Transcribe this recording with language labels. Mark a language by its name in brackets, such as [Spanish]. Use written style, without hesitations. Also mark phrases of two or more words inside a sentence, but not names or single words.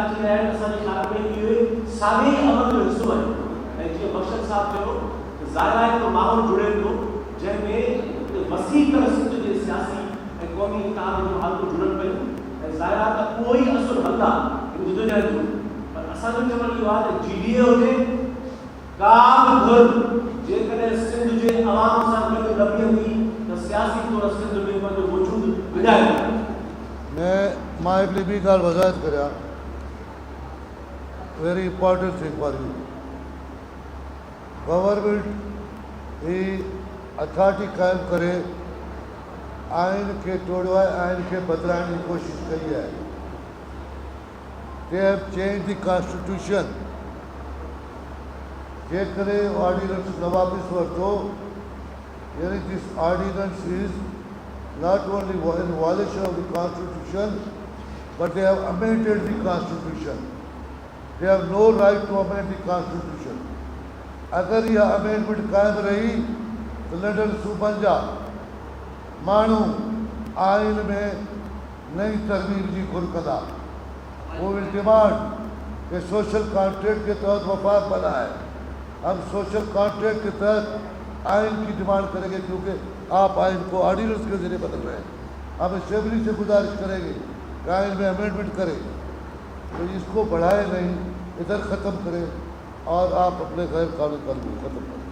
[Sindhi] थी रहिया आहिनि असांजे ख़्याल में इहे साॻे ई अमल जो हिसो आहिनि ऐं जीअं मक़सद साहब चयो ज़ाहिर आहे त माहौल जुड़े थो जंहिंमें वसी तरह सिंध जे सियासी ऐं क़ौमी इतिहाद जो हालतूं जुड़नि पियूं ऐं ज़ाहिर आहे त उहो ई असुलु हल आहे हिन जदोजहद जो पर असांजो चवणु इहो आहे त GDA हुजे का बि धुर जेकॾहिं सिंध जे अवाम सां गॾु न बीहंदी त सियासी तौर सिंध में पंहिंजो वजूद विञाए मां हिकिड़ी ॿी ॻाल्हि वज़ाहत करियां [English] very important thing for you [Sindhi] गवर्नमेंट ही अथॉरिटी क़ाइमु करे आइन खे तोड़ियो आहे आइन खे बदिलाइण जी कोशिशि कई आहे [English] they have change the constitution [Sindhi] जेकॾहिं ऑर्डिनेंस न वापसि वरितो यानी [English] this ordinance is not only in violation of the Constitution, but they have amended the Constitution. They have no right to amend the Constitution. [Urdu] اگر یہ امینڈمنٹ قائم رہی تو [Sindhi] लंडन सूबनि जा माण्हू आइन में नई तरमीम जी घुर कंदा वो [English] will demand [Urdu] کہ [English] social contract [Urdu] کے تحت وفاق بنا ہے ہم [English] social contract [Urdu] کے تحت آئین کی ڈیمانڈ کریں گے کیونکہ آپ آئین کو آرڈیننس کے ذریعے بدل رہے ہیں ہم اسمبلی سے گزارش کریں گے کہ آئین میں امینڈمنٹ کریں تو اس کو بڑھائے نہیں ادھر ختم کریں اور آپ اپنے غیر قانونی قانون ختم کریں.